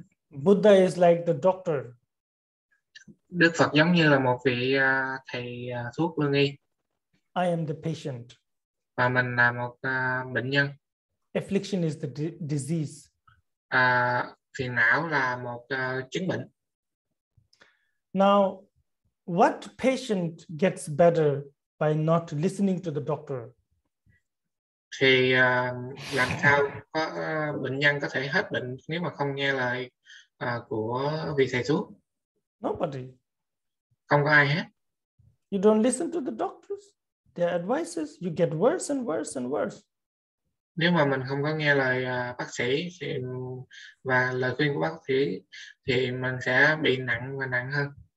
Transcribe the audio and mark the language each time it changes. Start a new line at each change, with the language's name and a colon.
English: Buddha is like the doctor.
Vietnamese: Đức Phật giống như là một vị thầy thuốc lương y.
English: I am the patient.
Vietnamese: Và mình là một bệnh nhân.
English: Affliction is the disease.
Vietnamese: Phiền não là một chứng bệnh.
English: Now, what patient gets better by not listening to the doctor?
Vietnamese: Thì làm sao có bệnh nhân có thể hết bệnh nếu mà không nghe lời của vị thầy thuốc?
English: Nobody.
Vietnamese: Không có ai hết.
English: You don't listen to the doctors, their advices, you get worse and worse and worse.
Vietnamese: Nếu mà mình không có nghe lời bác sĩ và lời khuyên của bác sĩ thì mình sẽ bị nặng và nặng hơn.